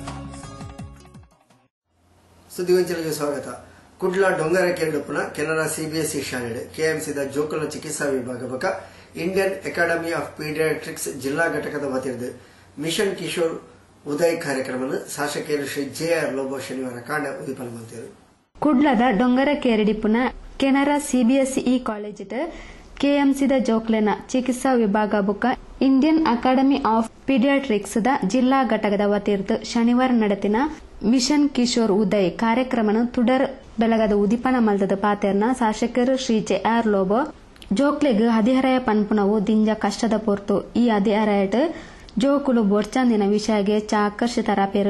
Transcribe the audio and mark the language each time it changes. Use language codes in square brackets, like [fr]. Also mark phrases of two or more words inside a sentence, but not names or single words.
[kn] ಸುದ್ದಿಗೊಂಚಲಿಗೆ ಸ್ವಾಗತ. [tcy] ಕುಡ್ಲ ಡೊಂಗರಕೆರಡುಪುನ ಕೆನರಾ ಸಿಬಿಎಸ್ಇ ಶಾಲೆ ಕೆಎಂಸಿದ ಜೋಕುಲ ಚಿಕಿತ್ಸಾ ವಿಭಾಗ ಬಕ ಇಂಡಿಯನ್ ಅಕಾಡೆಮಿ ಆಫ್ ಪೀಡಿಯಾಟ್ರಿಕ್ಸ್ ಜಿಲ್ಲಾ ಘಟಕದ ವತಿರ್ದು ಮಿಷನ್ ಕಿಶೋರ್ ಉದಯ್ ಕಾರ್ಯಕ್ರಮವನ್ನು ಶಾಸಕರು ಶ್ರೀ ಜೆಆರ್ ಲೋಬೋ ಶನಿವಾರ ಕಾಂಡ ಉದಿಪನ ಮಾಡ್ತಾರೆ. ಕುಡ್ಲದ ಡೊಂಗರಕೆರಡಿಪುನ ಕೆನರಾ ಸಿಬಿಎಸ್ಇ ಕಾಲೇಜಿದ ಕೆಎಂಸಿದ ಜೋಕ್ಲೆನ ಚಿಕಿತ್ಸಾ ವಿಭಾಗ ಬುಕ್ಕ ಇಂಡಿಯನ್ ಅಕಾಡೆಮಿ ಆಫ್ ಪೀಡಿಯಾಟ್ರಿಕ್ಸ್ ದ ಜಿಲ್ಲಾ ಘಟಕದ ವತಿರ್ದು ಶನಿವಾರ ನಡೆತಿನ ಮಿಷನ್ ಕಿಶೋರ್ ಉದಯ್ ಕಾರ್ಯಕ್ರಮನ ತುಡರ್ ಬೆಳಗದ ಉದಿಪನ ಮಲ್ದದ ಪಾತೆರ್ನ ಶಾಸಕರು ಶ್ರೀ ಜೆಆರ್ ಲೋಬೋ ಜೋಕ್ಲೆಗ್ ಹದಿಹರೆಯ ಪನ್ಪುನವು ದಿಂಜ ಕಷ್ಟದ ಪೊರ್ತು ಈ ಹದಿಹರೆಯಟ್ ಜೋಕುಲು ಬೋರ್ಚಾಂದಿನ ವಿಷಯಗೆ ಆಕರ್ಷಿತರಾಪೇರು.